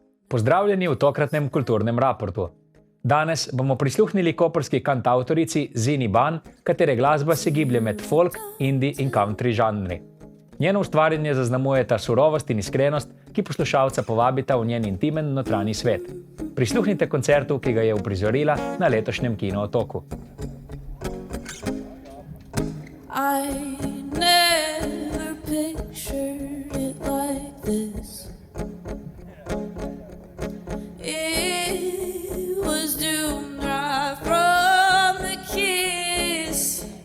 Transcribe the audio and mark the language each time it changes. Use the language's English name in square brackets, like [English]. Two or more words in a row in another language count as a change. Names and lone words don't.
[Slovenian] Pozdravljeni v tokratnem kulturnem raportu. Danes bomo prisluhnili koprski kantavtorici Zini Ban, katere glasba se giblje med folk, indie in country žanri. Njeno ustvarjanje zaznamujeta surovost in iskrenost, ki poslušalca povabita v njen intimen notranji svet. Prisluhnite koncertu, ki ga je vprizorila na letošnjem Kino Otoku. [English] I never pictured it like this. It was doomed right from the kiss.